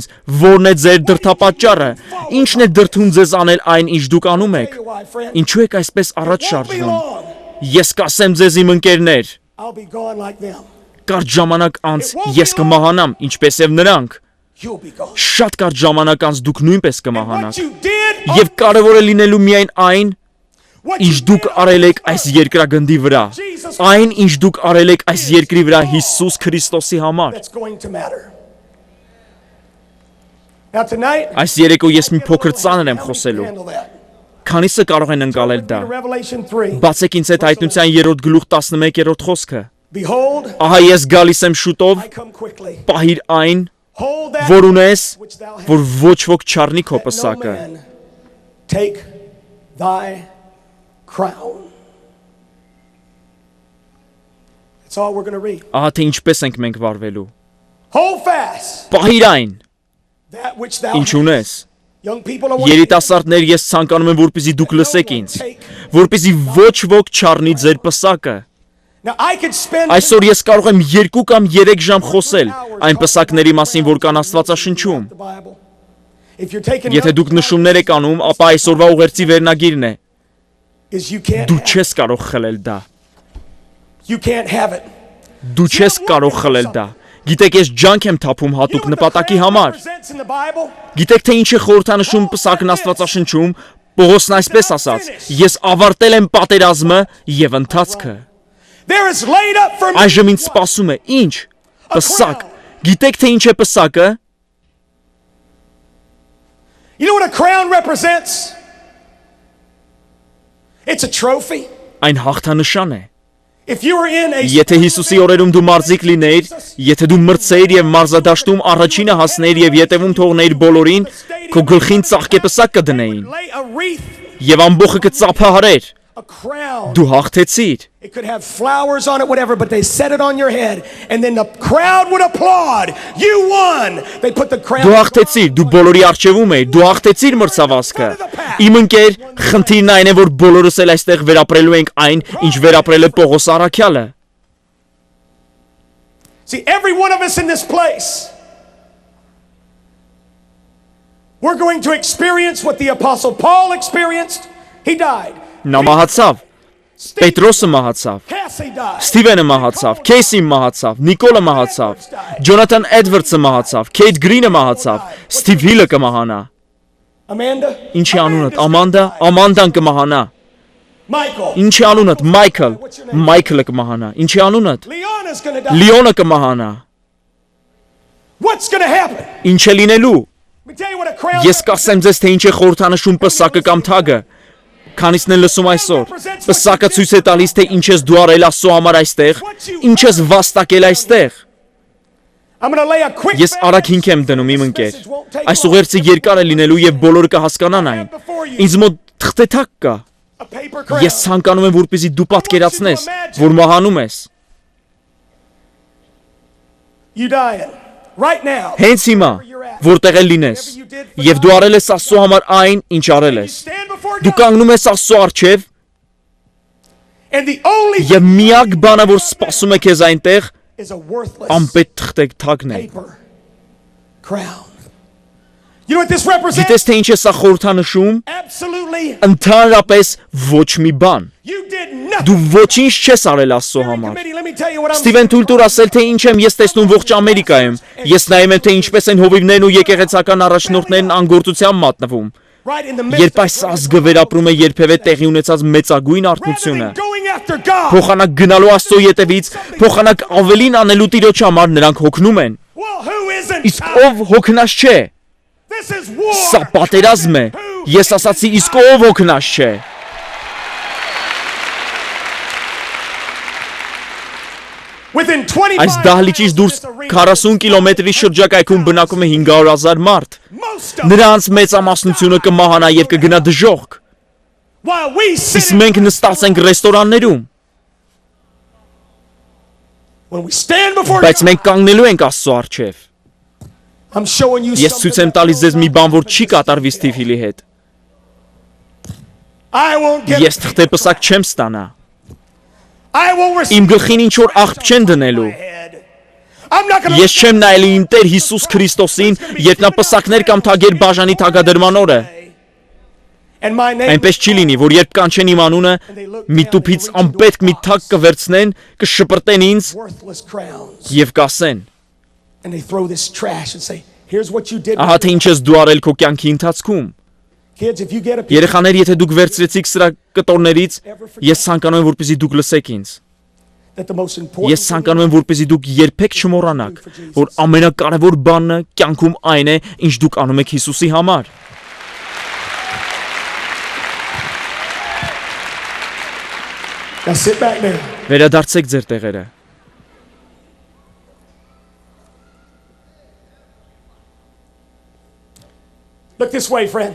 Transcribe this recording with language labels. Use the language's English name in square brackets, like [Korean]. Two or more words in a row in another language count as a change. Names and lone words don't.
[Armenian] «Որն է ձեր դրդապատճառը։ Ինչն է դրդում ձեզ անել այն, ինչ դուք անում եք։ Ինչու եք այսպես առաջ շարժվում։ Ես կասեմ ձեզ իմ ընկերներ, [English] I'll be gone like them. [Armenian] կարճ ժամանակ անց ես կմահանամ, ինչպես եւ նրանք։ [English] You'll be gone. [Armenian] Շատ կարճ ժամանակ անց դուք նույնպես [English] What [Armenian] կմահանաք։ [English] you did, [Armenian] Եվ կարևոր է լինելու միայն այն, [English] what [Armenian] ինչ [English] you [Armenian] դուք [English] did [Armenian] արել եք այս երկրագնդի վրա։ Այն, ինչ դուք արել եք այս երկրի վրա Հիսուս Քրիստոսի համար։ [English] that's going to matter. Now tonight, [Armenian] Այս երեկո ես մի փոքր ծանր եմ խոսելու։ [English] handle that. [Armenian] Քանիսը կարող են ընկալել դա։ [English] In Revelation 3, [Armenian] Բացեք ինձ այդ հայտնության 3-րդ գլուխ 11-րդ խոսքը։ [English] behold, [Armenian] Ահա ես գալիս եմ շուտով, [English] I come quickly. [Armenian] պահիր այն, [English] Hold that [Armenian] որ ունես, [English] which thou hast, [Armenian] որ ոչ ոք չառնի քո [English] that no [Armenian] պսակը։ [English] man take thy crown. That's all we're going to read. [Armenian] Ահա թե ինչպես ենք մենք վարվելու։ [English] Hold fast [Armenian] Պահիր այն, [English] that which thou [Armenian] ինչ [English] hast. [Armenian] ունես։ [English] Young people are wanting [Armenian] Երիտասարդներ, ես ցանկանում եմ, որպեսզի դուք լսեք ինձ, որպեսզի ոչ ոք չառնի ձեր պսակը։ [English] Now I could spend [Armenian] Այսօր ես կարող եմ 2 կամ 3 ժամ խոսել այն պսակների մասին, որ կան Աստվածաշնչում։ [English] the Bible. If you're taking [Armenian] Եթե դուք նշումներ եք անում, ապա այսօրվա ուղերձի վերնագիրն է. [English] is you can't [Armenian] Դու [English] have, [Armenian] չես կարող խլել դա։ [English] you can't have it. [Armenian] Դու չես կարող խլել դա։ Գիտեք, ես ջանք եմ թափում [English] You [Armenian] հատուկ [English] know what the [Armenian] նպատակի [English] crown [Armenian] համար։ [English] represents in the Bible? [Armenian] Գիտեք, թե ինչ է խորհրդանշում պսակն Աստվածաշնչում։ Պողոսն այսպես ասաց. Ես ավարտել եմ պատերազմը եւ ընթացքը։ [English] There is laid up for me. [Armenian] Այժմ ինձ սպասում է ինչ։ Պսակ։ Գիտեք, թե ինչ է պսակը։ [English] You know what a crown represents? It's a trophy. [Armenian] Այն հաղթանշան է։ [English] If you were in a [Armenian] Եթե Հիսուսի օրերում դու մարզիկ լինեիր, եթե դու մրցեիր եւ մարզադաշտում առաջինը հասներ եւ յետևում թողնեիր բոլորին, քո գլխին ծաղկեպսակ կդնեին [English] lay a wreath, [Armenian] եւ ամբողջը կծափահարեր։ [English] a crown. [Armenian] Դու հաղթեցիր։ [English] It could have flowers on it, whatever, but they set it on your head, and then the crowd would applaud. You won. They put the crown. [Armenian] Դու հաղթեցիր, դու բոլորի արժևում էիր, դու հաղթեցիր մրցավազքը։ Իմ ընկեր, խնդիրն այն է, որ բոլորս էլ այստեղ վերապրելու ենք այն, ինչ վերապրել է Պողոս առաքյալը։ [English] See, every one of us in this place, we're going to experience what the Apostle Paul experienced. He died. [Armenian] Նա մահացավ, Պետրոսը մահացավ, [English] Cassie died. [Armenian] Սթիվենը մահացավ, Քեյսին մահացավ, Նիկոլը մահացավ, Ջոնաթան Էդվարդսը մահացավ, Քեյթ Գրինը մահացավ, Սթիվ Հիլը կմահանա։ Amanda. Ինչի անունդ Ամանդա, Ամանդան կմահանա։ Michael. Ինչի անունդ Մայքլ, Մայքլը կմահանա։ Ինչի անունդ [English] Leona's going to die. [Armenian] Լիոնը կմահանա։ [English] What's going to happen? [Armenian] Ինչ է լինելու։ [English] Let me tell you what a crown [Armenian] Ես կասեմ ձեզ, թե ինչ է խորհրդանշում պսակը կամ թագը։ Քանիսն են լսում այսօր։ Պսակը ցույց է տալիս, թե ինչ ես դու արել Աստծո համար այստեղ, ինչ ես վաստակել այստեղ։ [English] I'm going to lay a quick [Armenian] Ես արագ հիմք եմ դնում իմ ընկեր։ Այս ուղերձը երկար է լինելու եւ բոլորը կհասկանան այն։ Ինձ մոտ թղթեթակ կա։ [English] a paper crown. [Armenian] Ես ցանկանում եմ, որպեսզի դու պատկերացնես, որ մահանում ես։ [English] You dying right now. [Armenian] Հենց հիմա, որտեղ էլ լինես, եւ դու արել ես Աստծո համար այն, ինչ արել ես։ [English] Stand before [Armenian] Դու [English] God. [Armenian] կանգնում ես Աստծո առջև [English] And the only [Armenian] եւ միակ բանը, որ սպասում է քեզ այնտեղ, [English] is a worthless [Armenian] անպետ թղթեք թագն է։ [English] paper crown. You know what this represents? [Armenian] Գիտես թե ինչ է սա խորհրդանշում։ [English] Absolutely. [Armenian] Ընդհանրապես ոչ մի բան։ [English] You did nothing. [Armenian] Դու ոչինչ չես արել Աստծո [English] Steering [Armenian] համար։ [English] committee, let me tell you what I'm [Armenian] Ստիվեն թույլ տուր ասել, թե ինչ եմ ես տեսնում ողջ Ամերիկայում։ Ես նայում եմ, թե ինչպես են հովիվներն ու եկեղեցական առաջնորդներն անգործության մատնվում։ [English] right in the midst [Armenian] Երբ այս ազգը վերապրում է երբևէ տեղի ունեցած մեծագույն [English] rather [Armenian] արթնությունը, [English] than going after God. [Armenian] փոխանակ գնալու Աստծո ետևից, փոխանակ ավելին անելու Տիրոջ համար նրանք հոգնում են։ [English] Well, who isn't? [Armenian] Իսկ ով հոգնած չէ։ [English] This is war. [Armenian] Սա պատերազմ է։ Ես ասացի, իսկ ով հոգնած չէ։ [English] Within 25 [Armenian] Այս դահլիճից դուրս 40 կիլոմետրի շրջակայքում բնակում է 500,000 մարդ։ [English] most of [Armenian] Նրանց մեծամասնությունը կմահանա եւ կգնա դժոխք։ [English] while we sit [Armenian] Իսկ մենք նստած ենք ռեստորաններում։ [English] When we stand before [Armenian] Բայց [English] God, [Armenian] մենք կանգնելու ենք Աստծո առջև։ [English] I'm showing you [Armenian] Ես ցույց եմ [English] something. [Armenian] տալիս ձեզ մի բան, որ չի կատարվի Ստիվի հետ։ [English] I won't get [Armenian] Ես թղթեպսակ չեմ ստանա։ [English] I won't receive [Armenian] Իմ գլխին ինչ որ աղբ չեն դնելու։ [English] my head. I'm not going [Armenian] Ես չեմ nայելի իմ Տեր Հիսուս Քրիստոսին, երբ նա պսակներ կամ թագեր բաժանի թագադրման օրը։ [English] and my name [Armenian] Այնպես չի լինի, որ երբ կանչեն իմ անունը, մի տուփից անպետք մի թակ կվերցնեն, կշպրտեն ինձ [English] worthless crowns. [Armenian] եւ կասեն. [English] And they throw this trash and say, here's what you did. [Armenian] Ահա թե ինչ ես դու արել քո կյանքի ընթացքում։ [English] Kids, if you get a [Armenian] Երեխաներ, եթե դուք վերցրեցիք սրա կտորներից, ես ցանկանում եմ, որպեսզի դուք լսեք ինձ։ [English] that the most important [Armenian] Ես ցանկանում եմ, որպեսզի դուք երբեք չմոռանաք, որ ամենակարևոր բանը կյանքում այն է, ինչ դուք անում եք Հիսուսի համար։ [English] Now sit back there. [Armenian] Վերադարձեք ձեր տեղերը։ [English] Look this way, friend.